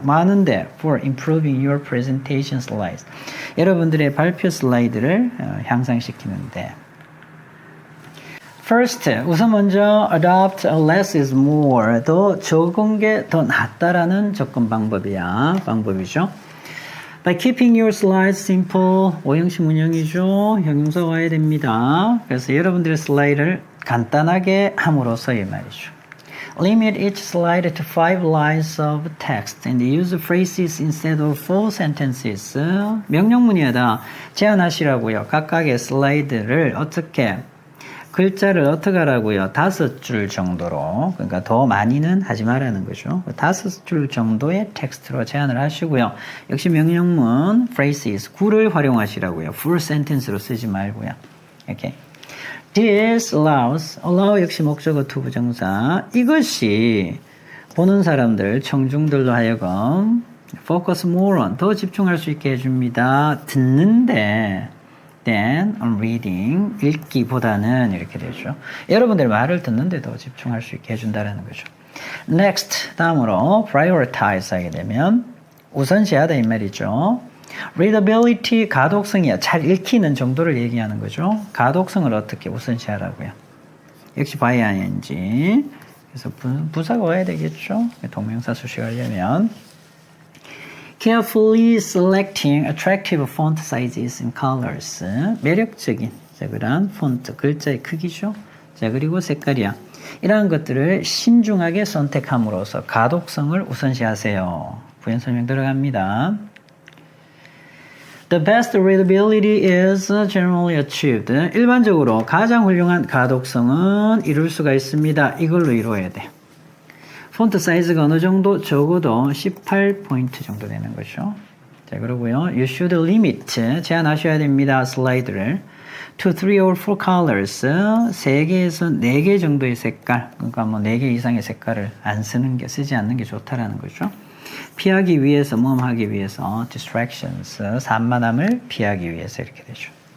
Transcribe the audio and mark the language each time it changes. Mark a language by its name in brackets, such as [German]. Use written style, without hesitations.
[Korean] 많은데 [English] for improving your presentation slides. [Korean] 여러분들의 발표 슬라이드를 향상시키는데 [English] First, [Korean] 우선 먼저 [English] adopt a less is more. [Korean] 더 적은 게 더 낫다라는 접근 방법이죠. [English] By keeping your slides simple, [Korean] 오형식 문형이죠. 형용사 와야 됩니다. 그래서 여러분들의 슬라이드를 간단하게 함으로써 이 말이죠. [English] Limit each slide to 5 lines of text and use phrases instead of full sentences. [Korean] 명령문이다. 제한하시라고요. 각각의 슬라이드를 어떻게 글자를 어떻게 하라고요? 5줄 정도로. 그러니까 더 많이는 하지 말라는 거죠. 5줄 정도의 텍스트로 제한을 하시고요. 역시 명령문 phrases, 구를 활용하시라고요. full sentence로 쓰지 말고요. 이렇게. [English] This allows, allow [Korean] 역시 목적어 투부정사. 이것이 보는 사람들, 청중들로 하여금 [English] focus more on, [Korean] 더 집중할 수 있게 해줍니다. 듣는데 [English] than on reading, [Korean] 읽기보다는 이렇게 되죠. 여러분들 말을 듣는데 더 집중할 수 있게 해준다는 거죠. Next, 다음으로 prioritize 하게 되면 우선시하다 이 말이죠. readability, 가독성이야. 잘 읽히는 정도를 얘기하는 거죠. 가독성을 어떻게 우선시하라고요. 역시 by ing. 그래서 부사가 와야 되겠죠. 동명사 수식하려면. [English] Carefully selecting attractive font sizes and colors. [Korean] 매력적인 그런 폰트, 글자의 크기죠. 자, 그리고 색깔이야. 이러한 것들을 신중하게 선택함으로써 가독성을 우선시하세요. 부연 설명 들어갑니다. [English] The best readability is generally achieved. [Korean] 일반적으로 가장 훌륭한 가독성은 이룰 수가 있습니다. 이걸로 이루어야 돼. 폰트 사이즈가 어느 정도? 적어도 18포인트 정도 되는 거죠. 자, 그러고요. [English] You should limit, [Korean] 제한하셔야 됩니다. 슬라이드를. [English] To 3 or 4 colors, [Korean] 3개에서 4개 정도의 색깔, 그러니까 뭐 4개 이상의 색깔을 안 쓰는 게, 쓰지 않는 게 좋다라는 거죠. 피하기 위해서, 모험하기 위해서, distractions, 산만함을 피하기 위해서 이렇게 되죠.